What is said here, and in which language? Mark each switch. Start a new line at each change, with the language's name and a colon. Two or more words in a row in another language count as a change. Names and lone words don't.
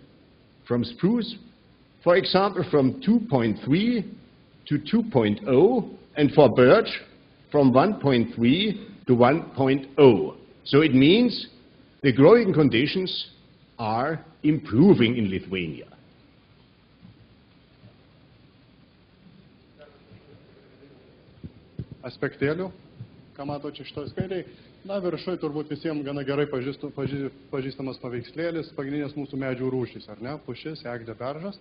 English: From spruce, for example, from 2.3 to 2.0, and for birch, from 1.3 to 1.0. So it means the growing conditions are improving in Lithuania.
Lithuanian: Aspektėlių, ką matote šitoj skaidrėj. Na, viršui turbūt visiems gana gerai pažįstamas paveikslėlis, pagrindinės mūsų medžių rūšys, ar ne? Pušis, eglė, beržas.